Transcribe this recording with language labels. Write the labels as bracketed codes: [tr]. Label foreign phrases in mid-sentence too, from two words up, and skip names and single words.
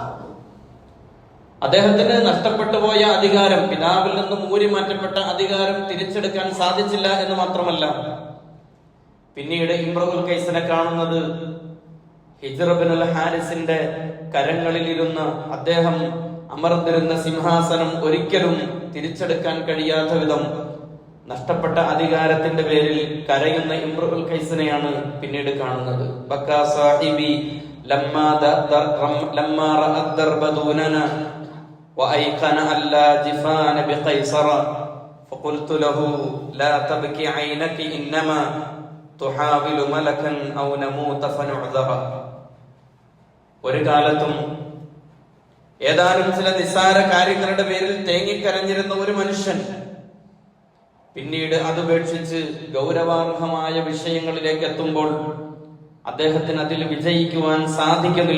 [ml] അദ്ദേഹത്തിന് നഷ്ടപ്പെട്ടു പോയ അധികാരം, പിതാവിൽ നിന്നും ഊരി മാറ്റപ്പെട്ട അധികാരം തിരിച്ചെടുക്കാൻ സാധിച്ചില്ല എന്ന് മാത്രമല്ല, പിന്നീട് ഇംറുൽ കൈസിനെ കാണുന്നത് ഹിജ്ർ ബിൻ അൽ ഹാരിസിന്റെ കരങ്ങളിലിരുന്ന അദ്ദേഹം അമർന്നിരുന്ന സിംഹാസനം ഒരിക്കലും തിരിച്ചെടുക്കാൻ കഴിയാത്ത വിധം നഷ്ടപ്പെട്ട അധികാരത്തിന്റെ പേരിൽ കരയുന്ന ഇംറുൽ കൈസിനെയാണ് പിന്നീട് കാണുന്നത്. [ar] بكى صاحبي لما رأى الدرب دوننا وأيقن أن لا جفان بقيصر فقلت له لا تبكي عينك إنما تحاول ملكا أو نموت فنعذر. [ml] ഒരു കാലത്തും ഏതാനും ചില നിസ്സാര കാര്യങ്ങളുടെ പേരിൽ തേങ്ങിക്കരഞ്ഞിരുന്ന ഒരു മനുഷ്യൻ പിന്നീട് അതുപേക്ഷിച്ച് ഗൗരവാർഹമായ വിഷയങ്ങളിലേക്ക് എത്തുമ്പോൾ അദ്ദേഹത്തിന് അതിൽ വിജയിക്കുവാൻ സാധിക്കുന്നില്ല.